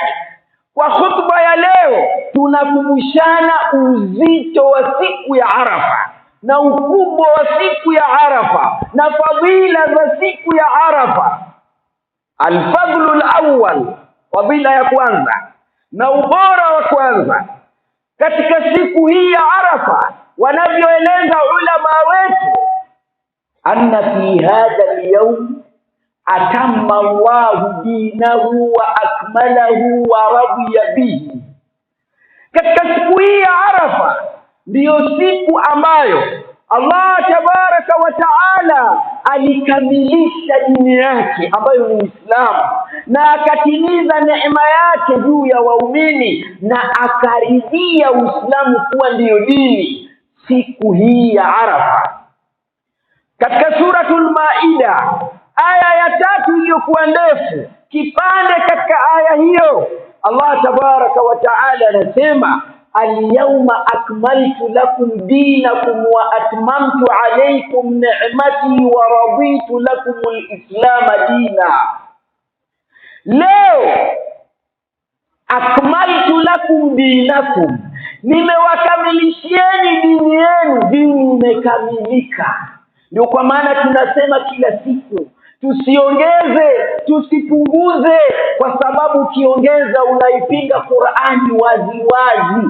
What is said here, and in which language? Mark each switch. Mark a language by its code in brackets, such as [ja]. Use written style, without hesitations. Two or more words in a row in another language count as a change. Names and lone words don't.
[sw] Kwa khutba ya leo tunakumbushana uzito wa siku ya Arafa na ukubwa wa siku ya Arafa na fadhila za siku ya Arafa. [ar] الفضل الأول, [sw] fadhila ya kwanza na ubora wa kwanza katika siku hii ya Arafa, wanavyoeleza ulama wetu, [ar] أن في هذا اليوم أتم الله دينه وأكمله ورضي به. [sw] Katika siku hii ya Arafa ndiyo siku ambayo [ar] الله تبارك وتعالى [sw] alikamilisha dini yake ambayo ni Uislamu, na akatimiza neema yake juu ya waumini, na akaridhia Uislamu kuwa ndiyo dini siku hii ya Arafa. Katika suratul Maida aya ya 3 iliyokuwa ndefu, kipande katika aya hiyo [ar] الله تبارك وتعالى [sw] anasema, [ar] اليوم أكملت لكم دينكم وأتممت عليكم نعمتي ورضيت لكم الإسلام دينا. [sw] Leo [ar] أكملت لكم دينكم, [sw] nimewakamilishieni dini yenu, dini imekamilika. Ndio kwa maana tunasema kila siku tusiongeze, tusipunguze, kwa sababu ukiongeza unaipinga Qur'ani wazi wazi.